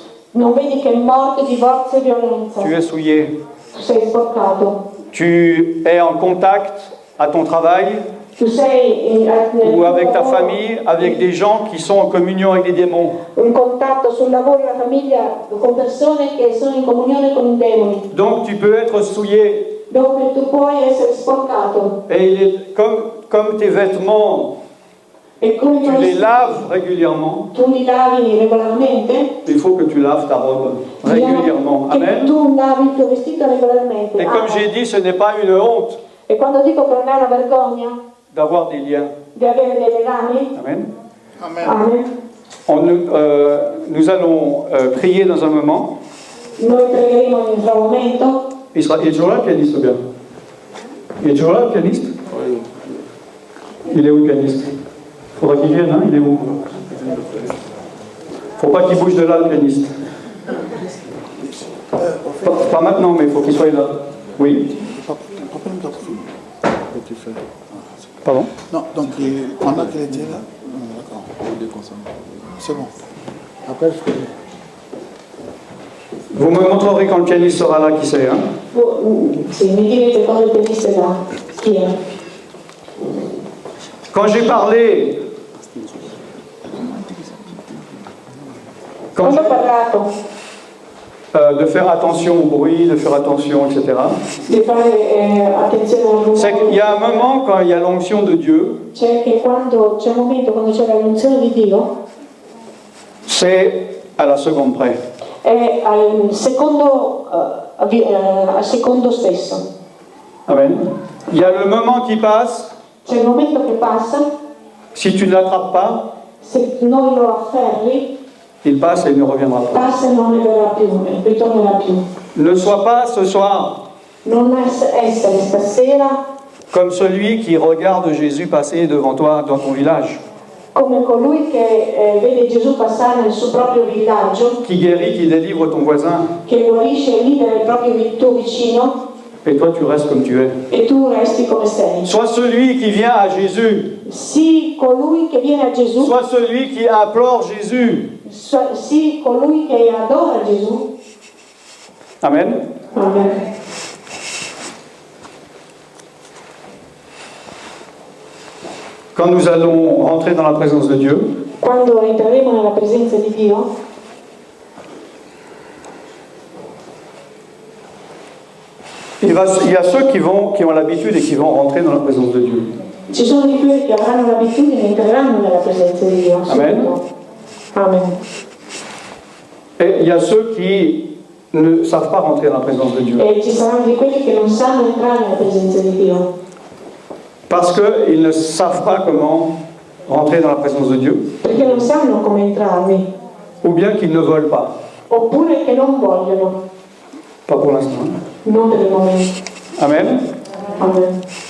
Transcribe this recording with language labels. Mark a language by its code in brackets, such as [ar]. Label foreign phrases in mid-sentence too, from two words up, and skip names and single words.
[it] non vedi che morte, divorzio e violenza. [fr] Tu es souillé. [it] Sei sporcato. [fr] Tu es en contact à ton travail [it] Tu sei [fr] ou avec ta famille, avec des gens qui sont en communion avec les démons. [it] in contatto sul lavoro e la famiglia con persone che sono in comunione con i demoni. [fr] Donc tu peux être souillé. [it] Dove tu puoi essere sporcato. [fr] Et il est comme tes vêtements, [it] E come [fr] tu les laves régulièrement. [it] tu li lavi regolarmente, [fr] Il faut que tu laves ta robe régulièrement. [it] che Amen. tu lavi il tuo vestito regolarmente. [fr] Et comme Amen. j'ai dit, ce n'est pas une honte [it] E quando dico che non è una vergogna [fr] d'avoir des liens. [it] di avere dei legami, Amen. Amen. [fr] Nous allons prier dans un moment. [it] Noi pregheremo in un momento. [fr] Il est toujours là, le pianiste, bien. Il est toujours là, le pianiste? Il est où, le pianiste? Faudra qu'il vienne, hein? Il est où? Faut pas qu'il bouge de là, le pianiste. Pas maintenant, mais il faut qu'il soit là. Oui. Pardon? Non, donc pendant qu'elle était là, d'accord, c'est bon. Après, je fais. Vous me montrerez quand le pianiste sera là, qui c'est, hein? [it] Sì, mi direte quando il pianista là. Chi è? [fr] Quand j'ai parlé, [it] Quando ho parlato [fr] de faire attention au bruit, de faire attention, etc. [it] di fare attenzione al [fr] C'est qu'il [it] rumore, [fr] y a un moment quand il y a l'onction de Dieu, [it] c'è che quando c'è un momento quando c'è l'unzione di Dio [fr] c'est à la seconde près. [it] è al secondo stesso. Amen. [fr] Il y a le moment qui passe, [it] C'è il momento che passa, [fr] si tu ne l'attrapes pas, [it] se non lo afferri, [fr] il passe et il ne reviendra pas. [it] passa e non ne verrà più, ritornerà più. [fr] Ne sois pas ce soir [it] Non essere stasera [fr] comme celui qui regarde Jésus passer devant toi dans ton village, [it] come colui che vede Gesù passare nel suo proprio villaggio, [fr] qui guérit, qui délivre ton voisin, [it] che guarisce e libera il tuo vicino [fr] et toi tu restes comme tu es. [it] e tu resti come sei. [fr] Sois celui qui vient à Jésus, [it] Sii colui che viene a Gesù, [fr] sois celui qui implore Jésus. [it] sii colui che adora Gesù. Amen. Amen. [fr] Quand nous allons rentrer dans la présence de Dieu, [it] Quando entreremo nella presenza di Dio, [fr] il y a ceux qui ont l'habitude et qui vont rentrer dans la présence de Dieu. [it] ci sono di quelli che avranno l'abitudine e entreranno nella presenza di Dio. Amen. subito. Amen. [fr] Et il y a ceux qui ne savent pas rentrer dans la présence de Dieu. [it] E ci saranno di quelli che non sanno entrare nella presenza di Dio. [fr] Parce qu'ils ne savent pas comment rentrer dans la présence de Dieu, [it] Perché non sanno come entrarvi, [fr] ou bien qu'ils ne veulent pas. [it] oppure che non vogliono, [fr] Pas pour l'instant. Hein. [it] non per il momento. Amen. Amen.